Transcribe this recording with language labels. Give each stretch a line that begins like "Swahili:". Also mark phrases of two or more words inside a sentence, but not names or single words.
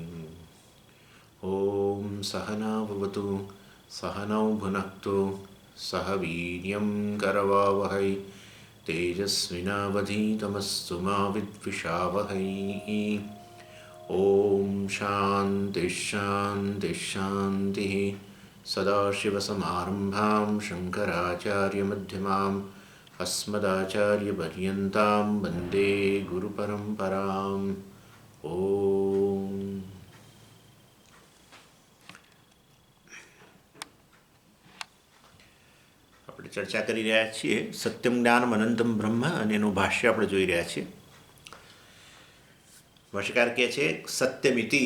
Sanskrit: ॐ सहना भवतु सहनौ भुनक्तु सह वीर्यं करवावहै तेजस्विनावधीतमस्तु मा विद्विषावहै। ॐ शान्तिः शान्तिः शान्तिः। सदाशिवसमारम्भां शङ्कराचार्यमध्यमाम् अस्मदाचार्यपर्यन्तां वन्दे गुरुपरम्पराम्।
Gujarati: ઓમ આપણે ચર્ચા કરી રહ્યા છીએ
Sanskrit: सत्यम ज्ञानम अनन्तम ब्रह्म
Gujarati: અને એનું ભાષ્ય આપણે જોઈ રહ્યા છીએ. ભાષ્યકાર કહે છે સત્યમિતિ.